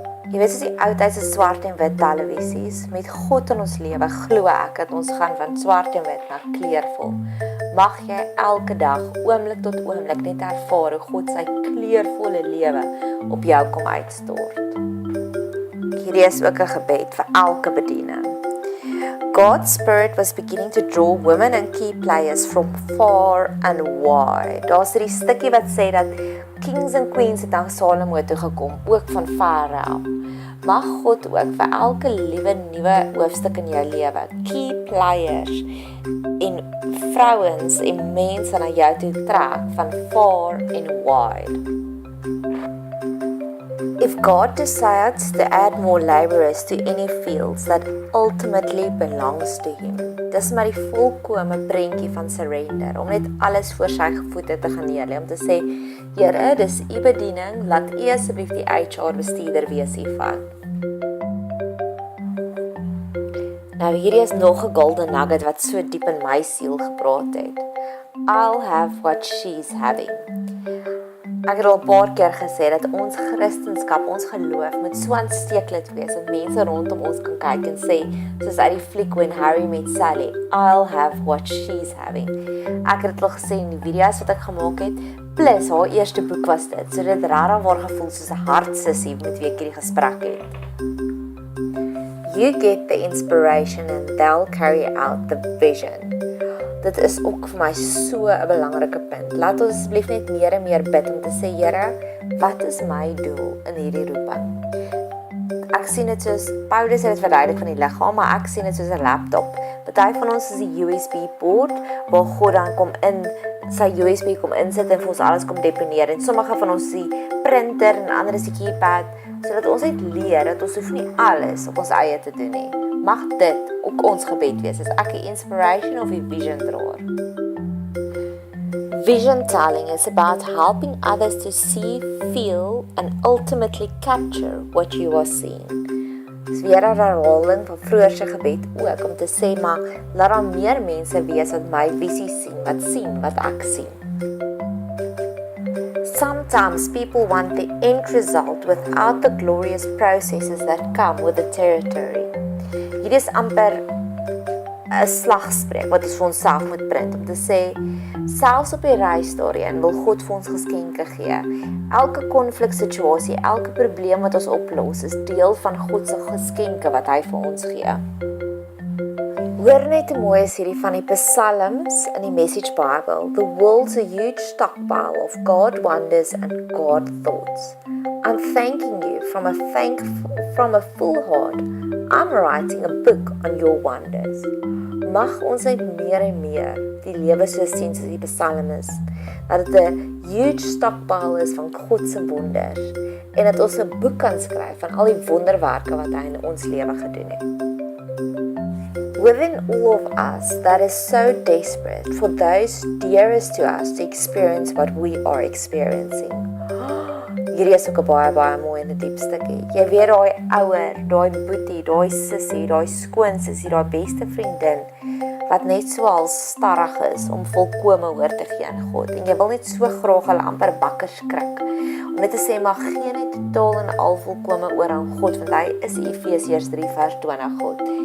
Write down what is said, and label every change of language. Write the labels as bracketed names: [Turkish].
[Afrikaans] Jy weet soos die oudheidse swart en wit televisies, met God in ons lewe glo ek dat ons gaan van swart en wit na kleurvol. Mag jy elke dag, oomblik tot oomblik net ervaar hoe God sy kleurvolle lewe op jou kom uitstort. Hierdie is ook 'n gebed vir elke bediening. [English] God's Spirit was beginning to draw women and key players from far and wide. [Afrikaans] Daar's hierdie stukkie wat sê dat [English] kings and queens [Afrikaans] het na Salomo toe gekom, ook van ver af. Mag God ook vir elke liewe nuwe hoofstuk in jou lewe, key players en vrouens en mense na jou toe trek van [English] far and wide. If God decides to add more laborers to any fields that ultimately belongs to him, [Afrikaans] dis maar die volkome prentjie van surrender, om net alles voor sy voete te gaan neerlê, om te sê, Here, dis u bediening, laat u asseblief die HR bestuurder wees hiervan. Nou hierdie is nog 'n golden nugget wat so diep in my siel gepraat het. [English] I'll have what she's having. [Afrikaans] Ek het al 'n paar keer gesê dat ons Christendom, ons geloof moet so aansteeklik wees dat mense rondom ons kan kyk en sê, soos uit die fliek When Harry Met Sally, [English] I'll have what she's having. [Afrikaans] Ek het dit al gesê in die video's wat ek gemaak het, plus haar eerste boek was dit, so dit raar waar gevoel soos 'n hartsissie met wie ek hierdie gesprek het. [English] You get the inspiration and they'll carry out the vision. [Afrikaans] Dit is ook vir my so 'n belangrike punt. Laat ons asseblief net meer en meer bid om te sê, Here, wat is my doel in hierdie roeping? Ek sien dit soos, Paulus het dit verduidelik van die liggaam, maar ek sien dit soos 'n laptop. Party van ons is die USB poort, waar God dan kom in, sy USB kom insit en vir ons alles kom deponeer, en sommige van ons is die printer en ander is die keypad, sodat ons net leer, dat ons hoef nie alles op ons eie te doen nie. Mag dit ook ons gebed wees, as ek die inspiration of die vision draer. [English] Vision telling is about helping others to see, feel, and ultimately capture what you are seeing. [Afrikaans] Dis weer 'n herhaling van vroeër se gebed ook, om te sê, maar laat daar meer mense wees wat my visie sien, wat ek sien. [English] Sometimes people want the end result without the glorious processes that come with the territory. [Afrikaans] Hier is amper 'n slag spreek wat ons vir onsself moet print om te sê, selfs op die reis daarin wil God vir ons geskenke gee. Elke konfliksituasie, elke probleem wat ons oplos, is deel van God se geskenke wat hy vir ons gee. Hoor net hoe mooi is hierdie van die psalms in die Message Bible. [English] The world's a huge stockpile of God wonders and God thoughts. I'm thanking you from a full heart. I'm writing a book on your wonders. [Afrikaans] Mag ons net meer en meer die lewe so sien soos die psalmis, dat dit 'n huge stockpile is van God se wonders en dat ons 'n boek kan skryf van al die wonderwerke wat hy in ons lewe gedoen het. [English] Within all of us that is so desperate for those dearest to us to experience what we are experiencing. [Afrikaans] Hierdie is ook 'n baie mooi en 'n diep stukkie. Jy weet daai ouer, daai boetie, daai sussie, daai skoonsussie, daai beste vriendin wat net so al starrig is om volkome hoor te gee aan God. En jy wil net so graag hulle amper bakker skrik. Om net te sê, maar gee net totaal en al volkome oor aan God, want hy is Efesiërs 3 vers 20 God.